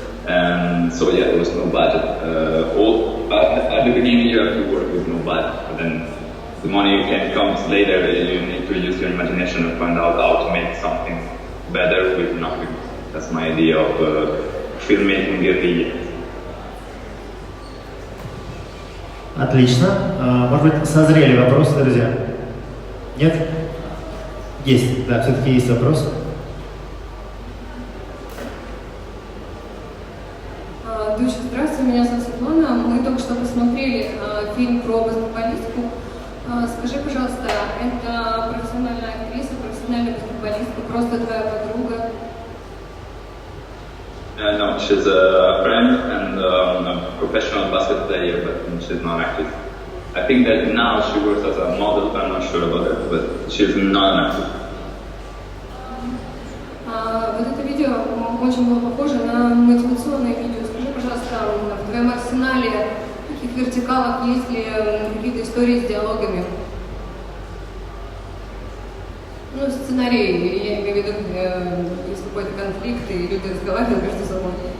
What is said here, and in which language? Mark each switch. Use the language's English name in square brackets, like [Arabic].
[English] And so yeah, there was no budget. At the beginning you have to work with no budget, but then the money can come later. You need to use your imagination and find out how to make something better with nothing. That's my idea of filmmaking guerrilla. [Russian] Отлично. Может быть, созрели вопросы, друзья? Нет? Есть, да, все-таки есть вопрос. Душа, здравствуй, меня зовут Светлана. Мы только что посмотрели фильм про баскетболистку. Скажи, пожалуйста, это профессиональная актриса, профессиональная баскетболистка, просто твоя подруга? [English] No, she's a friend and a professional basket player, but she's not an actress. I think that now she works as a model, I'm not sure about that, but she's not an actress. [Russian] Вот это видео очень было похоже на мотивационное видео. Скажи, пожалуйста, в твоем арсенале таких вертикалок есть ли какие-то истории с диалогами? Ну, сценарий, я имею в виду, есть какой-то конфликт, и люди разговаривают между собой.